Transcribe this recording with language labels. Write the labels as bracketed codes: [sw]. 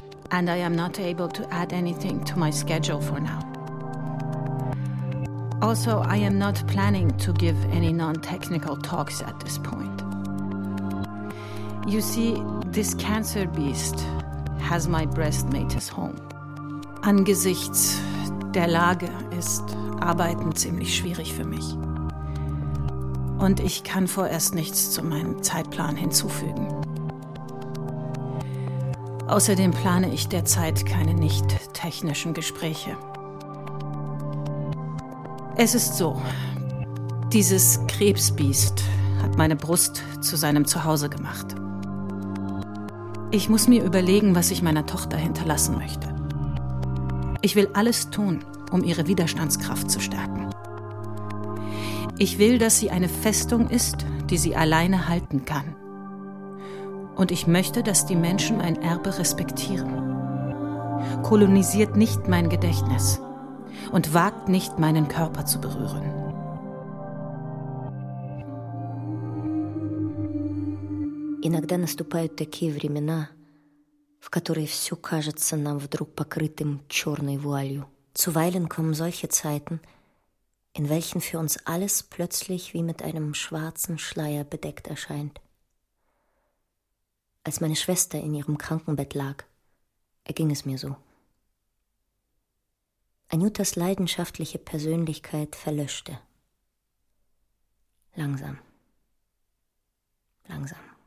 [en] And I am not able to add anything to my schedule for now. Also, I am not planning to give any non-technical talks at this point. You see, this cancer beast has my breast mate's home. [de] Angesichts der Lage ist Arbeiten ziemlich schwierig für mich. Und ich kann vorerst nichts zu meinem Zeitplan hinzufügen. Außerdem plane ich derzeit keine nicht-technischen Gespräche. Es ist so, dieses Krebsbiest hat meine Brust zu seinem Zuhause gemacht. Ich muss mir überlegen, was ich meiner Tochter hinterlassen möchte. Ich will alles tun, um ihre Widerstandskraft zu stärken. Ich will, dass sie eine Festung ist, die sie alleine halten kann. Und ich möchte, dass die Menschen mein Erbe respektieren. Kolonisiert nicht mein Gedächtnis und wagt nicht, meinen Körper zu berühren. [ru] Иногда наступают такие времена, в которые все кажется нам вдруг покрытым черной вуалью. [de] Zuweilen kommen solche Zeiten, in welchen für uns alles plötzlich wie mit einem schwarzen Schleier bedeckt erscheint. Als meine Schwester in ihrem Krankenbett lag, erging es mir so. Anjutas leidenschaftliche Persönlichkeit verlöschte. Langsam. Langsam.